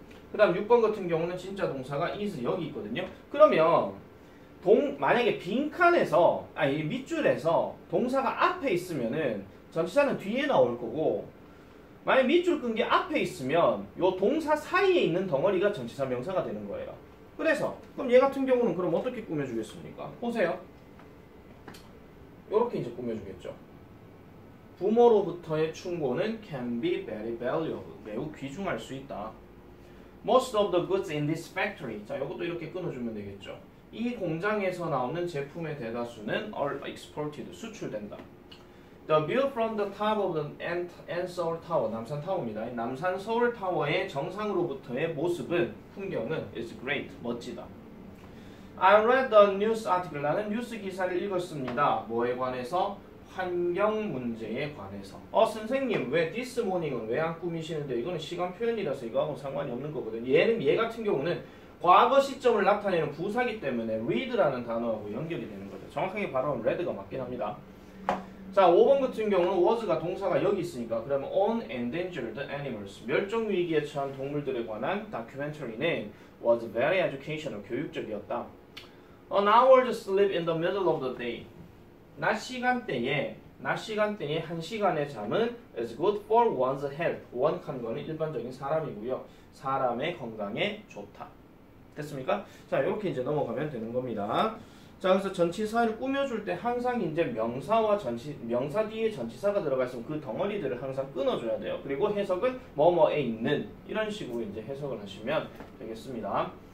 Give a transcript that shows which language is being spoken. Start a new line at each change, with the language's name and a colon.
Korean: 그 다음 6번 같은 경우는 진짜 동사가 is 여기 있거든요. 그러면 만약에 빈칸에서 이 밑줄에서 동사가 앞에 있으면은 전치사는 뒤에 나올 거고, 만약 밑줄 끈 게 앞에 있으면 요 동사 사이에 있는 덩어리가 전치사 명사가 되는 거예요. 그래서 그럼 얘 같은 경우는 그럼 어떻게 꾸며주겠습니까? 보세요. 요렇게 이제 꾸며주겠죠. 부모로부터의 충고는
English: can be very valuable.
Korean: 매우 귀중할 수 있다.
English: Most of the goods in this factory.
Korean: 자, 이것도 이렇게 끊어주면 되겠죠. 이 공장에서 나오는 제품의 대다수는
English: are exported.
Korean: 수출된다.
English: The view from the top of the Seoul Tower.
Korean: 남산 타워입니다. 남산 서울 타워의 정상으로부터의 모습은, 풍경은
English: is great.
Korean: 멋지다.
English: I read the news article.
Korean: 나는 뉴스 기사를 읽었습니다. 뭐에 관해서? 환경 문제에 관해서. 선생님 왜 this morning은 왜 안 꾸미시는데? 이거는 시간 표현이라서 이거하고 상관이 없는 거거든요. 얘 같은 경우는 과거 시점을 나타내는 부사기 때문에 read라는 단어하고 연결이 되는 거죠. 정확하게 발음은 read가 맞긴 합니다. 자, 5번 같은 경우는 was가 동사가 여기 있으니까 그러면
English: on endangered animals.
Korean: 멸종 위기에 처한 동물들에 관한 다큐멘터리는
English: was very educational.
Korean: 교육적이었다.
English: An hour's sleep in the middle of the day.
Korean: 낮 시간대에 1시간의 잠은
English: is good for one's health.
Korean: 원한 거는 일반적인 사람이고요. 사람의 건강에 좋다. 됐습니까? 자, 이렇게 이제 넘어가면 되는 겁니다. 자, 그래서 전치사를 꾸며줄 때 항상 이제 명사 뒤에 전치사가 들어가 있으면 그 덩어리들을 항상 끊어줘야 돼요. 그리고 해석은 뭐뭐에 있는 이런 식으로 이제 해석을 하시면 되겠습니다.